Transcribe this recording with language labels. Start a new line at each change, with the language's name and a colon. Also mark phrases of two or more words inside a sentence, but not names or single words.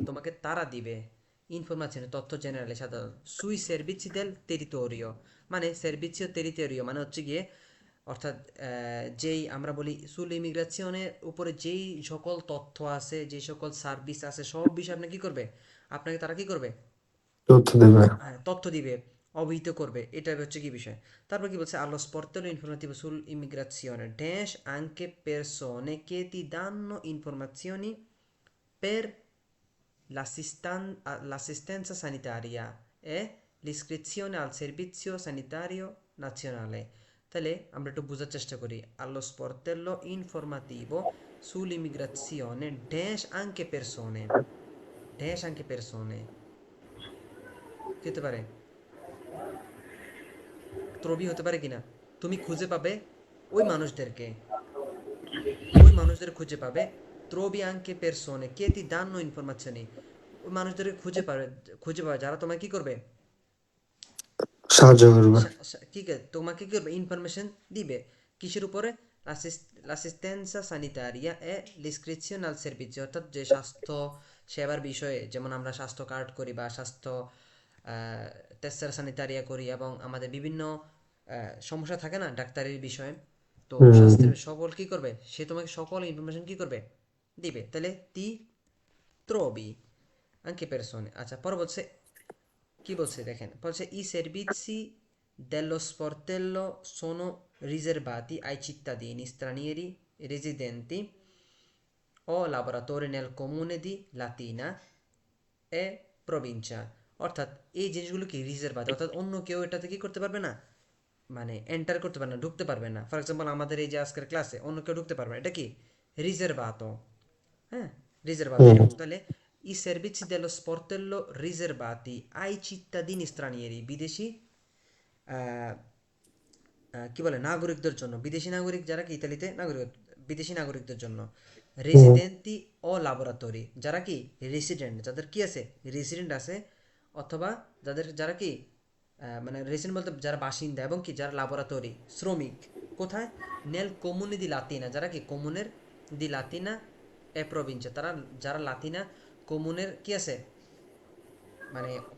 Bangla: তোমাকে তারা দিবে ইনফরমাzioni, তথ্য জেনারেলি, সাধারণ,
Italian: sui servizi del territorio,
Bangla: মানে
Italian: servizio territorio
Bangla: মানে হচ্ছে গিয়ে, অর্থাৎ যেই আমরা বলি সুল ইমিগ্রেশনের উপরে যেই সকল তথ্য আছে, যেই সকল সার্ভিস আছে, সব বিষয়ে আপনি কি করবে? আপনাকে তারা কি করবে? তথ্য দেবে। তথ্য দিবে, অবহিত করবে, এটা হচ্ছে কি বিষয়। তারপর কি বলছে?
Italian: allo sportello informativo sull'immigrazione dash anche persone che ti danno informazioni per l'assistenza sanitaria e l'iscrizione al servizio sanitario nazionale।
Bangla: তাহলে আমরা একটু বোঝার চেষ্টা করি,
Italian: allo sportello informativo sull'immigrazione dash anche persone, dash anche persone কি হতে পারে?
Bangla: ত্রবি হতে পারে কিনা? তুমি খুঁজে পাবে ওই মানুষদেরকে, ওই মানুষদের খুঁজে পাবে।
Italian: trovi anche persone che ti danno informazioni,
Bangla: ওই মানুষদের খুঁজে পাবে যারা তোমায় কি করবে, সাহায্য করবে। তোমাকে কি করবে, ইনফরমেশন দিবে। কিসের উপরে?
Italian: l'assistenza sanitaria e l'iscrizione al servizio,
Bangla: অর্থাৎ যে স্বাস্থ্য সেবার বিষয়ে, যেমন আমরা স্বাস্থ্য কার্ড করি বা স্বাস্থ্য
Italian: tessera sanitaria
Bangla: করি, এবং আমাদের বিভিন্ন সমস্যা থাকে না ডাক্তারের বিষয়ে, তো স্বাস্থ্যের সকল কি করবে, সে তোমাকে সকল ইনফরমেশন কি করবে, দিবে।
Italian: তাহলে তি trovi anche persone।
Bangla: আচ্ছা, পরে বলছে কি বলছে দেখেন, বলছে
Italian: i servizi dello sportello sono riservati ai cittadini stranieri residenti o lavoratori nel comune di Latina e provincia।
Bangla: অর্থাৎ এই জিনিসগুলো কি রিজার্ভাতি, অর্থাৎ অন্য কেউ এটাতে কি করতে পারবে না, মানে এন্টার করতে পারবে না, ঢুকতে পারবে না। ফর এক্সাম্পল আমাদের এই যে আজকের ক্লাসে অন্য কেউ ঢুকতে পারবে না, এটা কি রিজার্ভাতো। হ্যাঁ, রিজার্ভাতো এরকম। তাহলে
Italian: i servizi dello sportello riservati ai cittadini stranieri,
Bangla: বিদেশি কি বলে, নাগরিকদের জন্য, বিদেশি নাগরিক যারা কি ইতালিতে নাগরিক, বিদেশি নাগরিকদের জন্য।
Italian: residenti o lavoratori,
Bangla: যারা কি রেসিডেন্ট, যাদের কি আছে, রেসিডেন্ট আছে, অথবা যারা কি মানে রেসিডেন্ট বলতে যারা বাসিন্দা, এবং কি যারা লাবোরাটরি শ্রমিক, কোথায়,
Italian: nel comune di Latina,
Bangla: যারা কি কমুনের
Italian: di Latina e provincia,
Bangla: তারা যারা লাতিনা কমুনের কি আছে, মানে